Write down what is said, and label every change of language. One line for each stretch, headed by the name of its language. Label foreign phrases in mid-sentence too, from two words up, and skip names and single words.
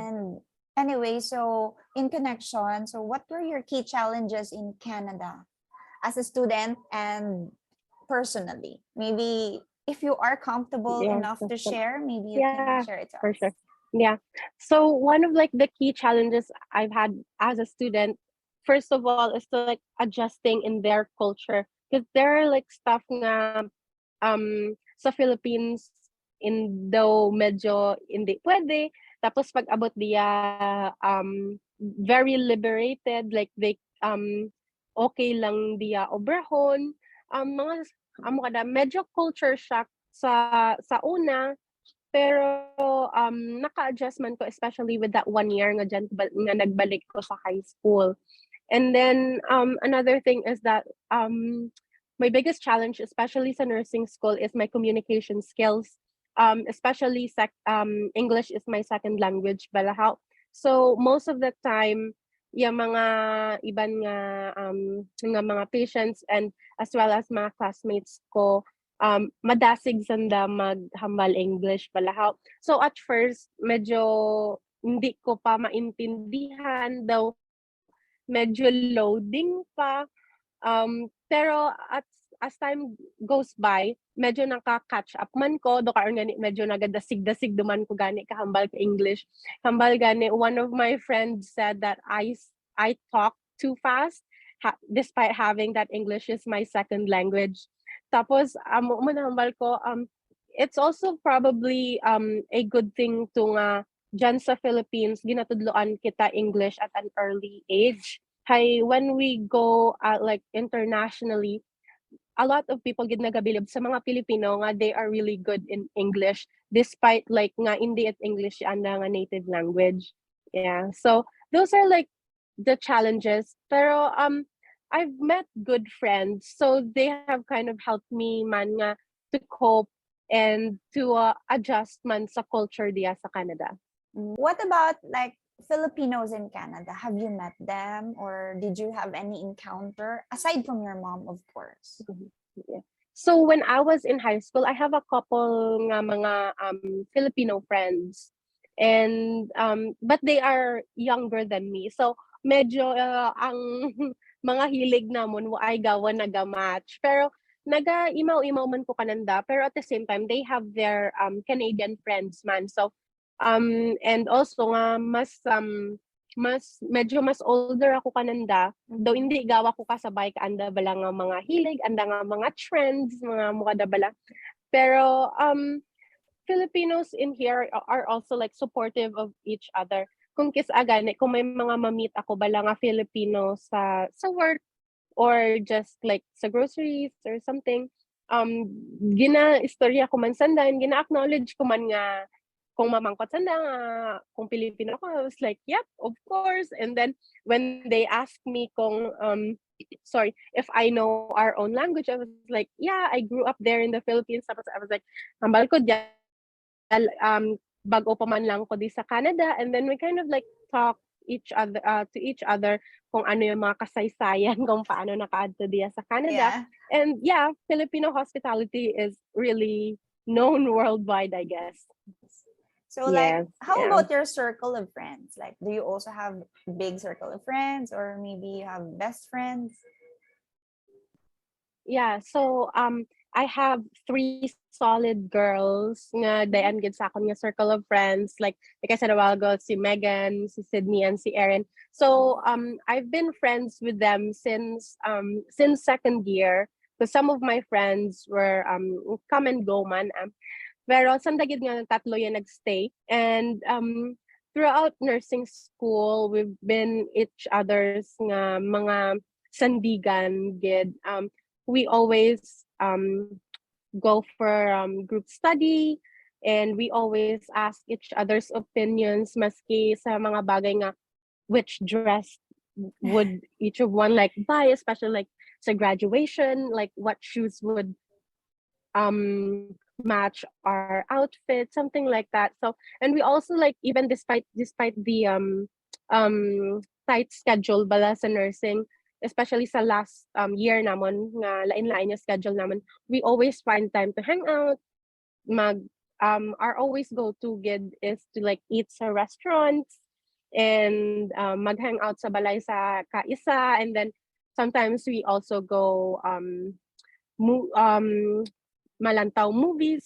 English: And anyway, so in connection, so what were your key challenges in Canada as a student and personally? Maybe if you are comfortable Yeah. enough to share, maybe you Yeah, can share it to for sure. us. Yeah. So one of like the key challenges I've had as a student, first of all, is to like adjusting in their culture. Because there are like stuff
Hiligaynon: nga sa Philippines, Indo medyo hindi pwede. Tapos pag abot diya
English: very liberated, like they
Hiligaynon: okay lang diya obrahon. Mga amo kada medyo
English: culture shock
Hiligaynon: sa una, pero naka-adjust man ko,
English: especially with that 1 year
Hiligaynon: nga dyan nga nagbalik ko sa high school.
English: And then another thing is that my biggest challenge, especially sa nursing school, is my communication skills. Especially English is my second language, balahaw. So most of the time,
Hiligaynon: yung mga iban nga mga patients
English: and as well as
Hiligaynon: mga classmates ko madasig sanda maghambal English balahaw. So at first medyo
Filipino: hindi ko pa maintindihan
Hiligaynon: daw medyo loading pa.
English: Pero as time goes by,
Hiligaynon: medyo naka-catch up man ko, do karon gani medyo nagadasig-dasig duman ko gani kahambal ka English. Hambal gani,
English: one of my friends said that I talk too fast despite having that English is my second language.
Hiligaynon: Tapos manahambal ko
English: it's also probably a good thing to
Hiligaynon: nga dyan sa Philippines ginatudloan kita
English: English at an early age. Hay when we go like internationally, a lot of people
Hiligaynon: gid nagabilib sa mga Pilipino nga
English: they are really good in English despite like
Hiligaynon: nga hindi at English anda nga
English: native language. Yeah. So those are like the challenges. Pero I've met good friends, so they have kind of helped me
Hiligaynon: man nga
English: to cope and to adjust
Hiligaynon: man sa culture diya sa Canada.
English: What about like Filipinos in Canada? Have you met them or did you have any encounter aside from your mom, of course? Yeah. So when I was in high school, I have a couple
Hiligaynon: nga mga
English: Filipino friends. And but they are younger than me.
Hiligaynon: So medyo ang mga hilig namon wa ay gawan naga-match. Pero naga-imaw-imaw man ko kananda, pero
English: at the same time they have their Canadian friends
Hiligaynon: man.
English: So and also
Hiligaynon: nga mas older ako kananda, though hindi gawa ko kasabay ka anda bala nga mga hilig, anda nga mga trends, mga mukha da bala.
English: Pero Filipinos in here are also like supportive of each other.
Hiligaynon: Kung agani, kung may mga mamit ako bala nga Filipino sa work
English: or just like
Hiligaynon: sa groceries or something, istorya ko man sandan, gina-acknowledge ko man nga kung mamangkot sanda nga kung Pilipino ako,
English: I was like, yep, of course. And then when they asked me kung if I know our own language, I was like, yeah, I grew up there in the Philippines. Tapos I was like,
Hiligaynon: hambal ko bago pa man lang ko di sa Canada.
English: And then we kind of like talk to each other
Filipino: kung ano yung mga kasaysayan kung paano
Hiligaynon: nakaadto diya sa Canada.
English: Yeah. And yeah, Filipino hospitality is really known worldwide, I guess. So like, how about your circle of friends? Like, do you also have big circle of friends or maybe you have best friends? Yeah, so I have 3 solid girls
Hiligaynon: nga dayan gid sa akon nga
English: circle of friends. Like I said a while ago, si Megan, si Sydney, and si Erin. So I've been friends with them since second year. So some of my friends were come and go man.
Hiligaynon: Pero sandagid nga tatlo yan nagstay.
English: And throughout nursing school, we've been each other's
Hiligaynon: nga mga sandigan gid.
English: We always go for group study and we always ask each other's opinions
Hiligaynon: maski sa mga bagay nga
English: which dress would each of one like buy, especially like sa graduation, like what shoes would match our outfit, something like that. So and we also like even despite the tight schedule
Hiligaynon: bala sa nursing,
English: especially
Hiligaynon: sa last year namon nga lain-lain yung schedule namon,
English: we always find time to hang out. Our always go-to gid is to like eat sa restaurants and
Hiligaynon: mag-hang out sa balay sa kaisa,
English: and then sometimes we also go malantaw movies.